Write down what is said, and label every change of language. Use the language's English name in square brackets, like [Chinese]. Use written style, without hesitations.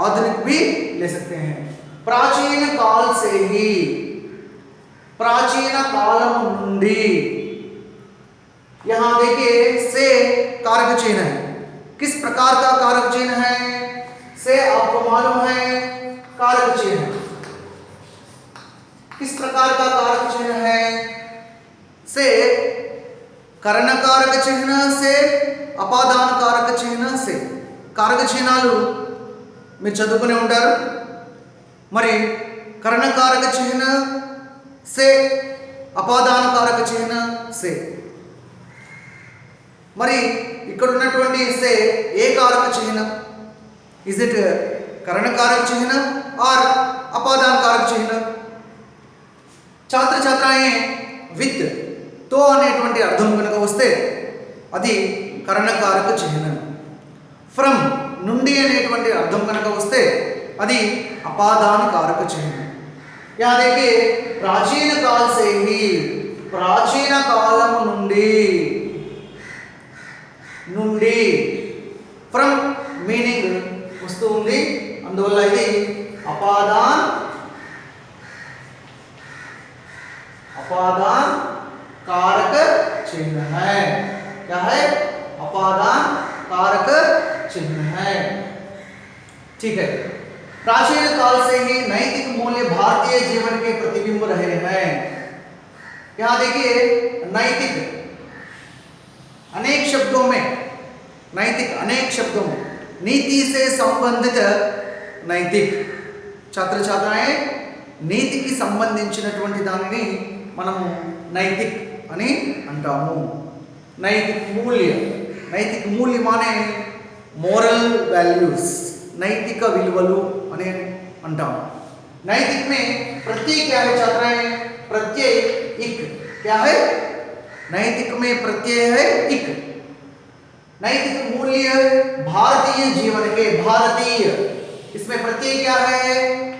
[Hindi] आधुनिक भी ले सकते हैं। प्राचीन काल से ही, प्राचीन कालम నుండి, यहां देखिए से कारक चिन्ह है। किस प्रकार का कारक चिन्ह है? से आपको मालूम है कारक चिन्ह। किस प्रकार का कारक चिन्ह है? [Telugu] से कर्ण कारक चिन्ह से అపాదాన కారక చిహ్న से కారక చిహ్నాలు మీరు చదువుకునే ఉంటారు। మరి కర్ణ కారక చిహ్న से అపాదాన కారక చిహ్న से, మరి ఇక్కడ ఉన్నటువంటి से ఏ కారక చిహ్న? ఇస్ ఇట్ కర్ణ కారక చిహ్న ఆర్ అపాదాన కారక చిహ్న? [Hindi] छात्र छात्राएं [Telugu] विత్ తో అనేటువంటి అర్థం కనుక వస్తే అది కర్ణకారక చిహ్నం। ఫ్రమ్ నుండి అనేటువంటి అర్థం కనుక వస్తే అది అపాదాన కారక చిహ్నం। [Hindi] यहाँ देखिए प्राचीन काल से ही, प्राचीन कालम నుండి, [Telugu] నుండి ఫ్రమ్ మీనింగ్ వస్తూ ఉంది, అందువల్ల ఇది అపాదాన [Hindi] अपादान कारक चिन्ह है। क्या है? अपादान कारक चिन्ह है। ठीक है। प्राचीन काल से ही नैतिक मूल्य भारतीय जीवन के प्रतिबिंब रहे हैं। यहां देखिए नैतिक अनेक शब्दों में, नैतिक अनेक शब्दों में, नीति से संबंधित नैतिक। छात्र छात्राएं [Telugu] నీతికి సంబంధించినటువంటి దానిని మనము నైతిక్ అని అంటాము। [Hindi] నైతిक मूल्य, నైతిक मूल्य माने मोरल वैल्यूज, नैतिक [Telugu] विలువలు అని అంటాము। [Hindi] नैतिक में प्रत्यय क्या है छात्राएं? प्रत्यय इक। क्या है? नैतिक में प्रत्यय है इक। नैतिक मूल्य भारतीय जीवन के, भारतीय, इसमें प्रत्यय क्या है?